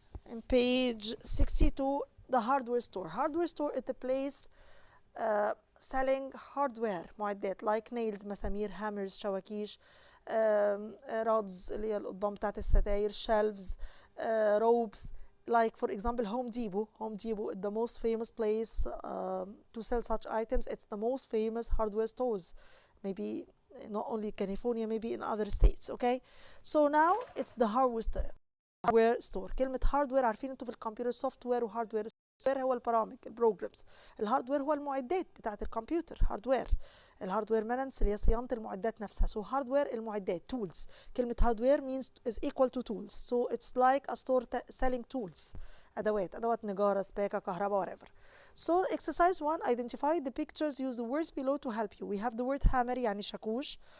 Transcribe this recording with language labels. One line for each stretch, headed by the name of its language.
English: In page 62, the hardware store. Hardware store is a place selling hardware معدات like nails, مسامير, hammers, شواكيش, rods
Arabic: اللي هي القضبان بتاعت الستاير,
English: shelves, ropes. Like for example, Home Depot. Home Depot is the most famous place to sell such items. It's the most famous hardware stores. Maybe not only California, maybe in other states. Okay, so now it's the hardware store.
Arabic: كلمة hardware عارفين انتوا في الكمبيوتر software وهاردوير. السوفت هو البرامج البروجرامز. الهاردوير هو المعدات بتاعت الكمبيوتر. هاردوير. الهاردوير
English: maintenance
Arabic: اللي هي صيانة المعدات نفسها.
English: So hardware المعدات tools. كلمة hardware means is equal to tools. So it's like a store selling tools.
Arabic: أدوات نجارة, سباكة, كهرباء,
English: whatever. So exercise 1, identify the pictures, use the words below to help you. We have the word hammer
Arabic: يعني شاكوش.